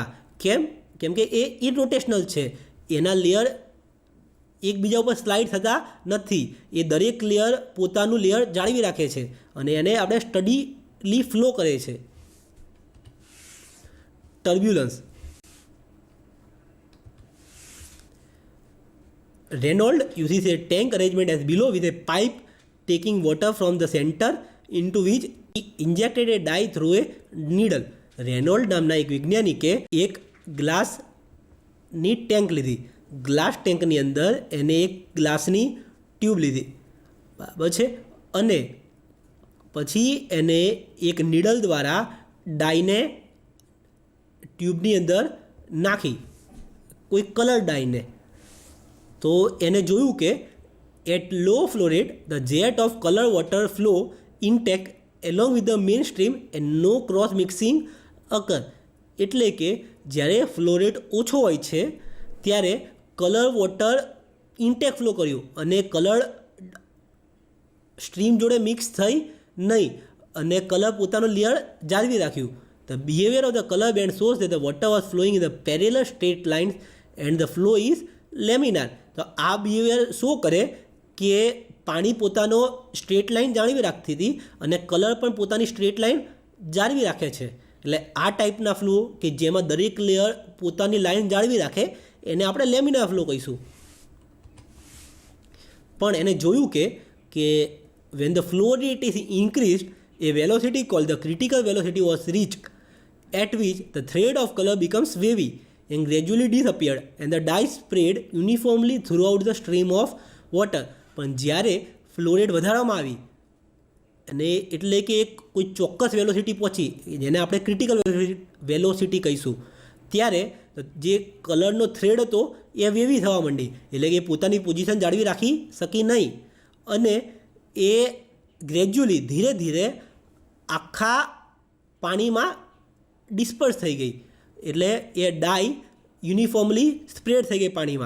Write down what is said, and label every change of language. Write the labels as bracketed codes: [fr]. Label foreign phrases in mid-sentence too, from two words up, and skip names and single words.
[gu] કેમ કે એ ઇરરોટેશનલ છે, એના લેયર એકબીજા ઉપર સ્લાઇડ થતા નથી, એ દરેક લેયર પોતાનું લેયર જાળવી રાખે છે અને એને આપણે [en] steadily flow [gu] કરે છે. ટર્બ્યુલન્સ. [en] Reynolds uses a tank arrangement as below with a pipe taking water from the center into which he injected a dye through a needle. [gu] રેનોલ્ડ નામના એક વૈજ્ઞાનિકે એક ગ્લાસની ટેન્ક લીધી, [en] glass tankની [gu] અંદર એને એક ગ્લાસની ટ્યુબ લીધી, બરાબર છે, અને પછી એને એક નીડલ દ્વારા ડાયને ટ્યુબની અંદર નાખી, કોઈ [en] color dyeને. [gu] તો એને જોયું કે [en] at low flow rate the jet of color water flow intake along with the main stream and no cross mixing occur. [gu] એટલે કે જ્યારે [en] flow rate [gu] ઓછો હોય છે ત્યારે [en] color water intake flow [gu] કર્યું અને [en] color stream [gu] જોડે મિક્સ થઈ નહીં અને કલર પોતાનું લેયર જાળવી રાખ્યું. [en] The behavior of the color band shows that the water was flowing in the parallel straight lines and the flow is laminar. [gu] તો આ બિહેવિયર શું કરે કે પાણી પોતાનો [en] straight line [gu] જાળવી રાખતી હતી અને કલર પણ પોતાની [en] straight line [gu] જાળવી રાખે છે. એટલે આ ટાઈપના ફ્લો કે જેમાં દરેક લેયર પોતાની લાઇન જાળવી રાખે એને આપણે [en] laminar flow [gu] કહીશું. પણ એને જોયું કે [en] when the flow rate is increased, a velocity called the critical velocity was reached, at which the thread of color becomes wavy and gradually disappeared and the dye spread uniformly throughout the stream of water. [gu] પણ જ્યારે [en] flow rate [gu] વધારવામાં આવી અને એટલે કે એક કોઈ ચોક્કસ વેલોસિટી પહોંચી જેને આપણે [en] critical velocity [gu] કહીશું, ત્યારે જે કલરનો થ્રેડ હતો એ વેવી થવા માંડી, એટલે કે પોતાની પોઝિશન જાળવી રાખી શકી નહીં અને એ ગ્રેજ્યુઅલી ધીરે ધીરે આખા પાણીમાં ડિસ્પર્સ થઈ ગઈ, એટલે એ ડાય [en] uniformly spread [gu] થઈ ગઈ પાણીમાં.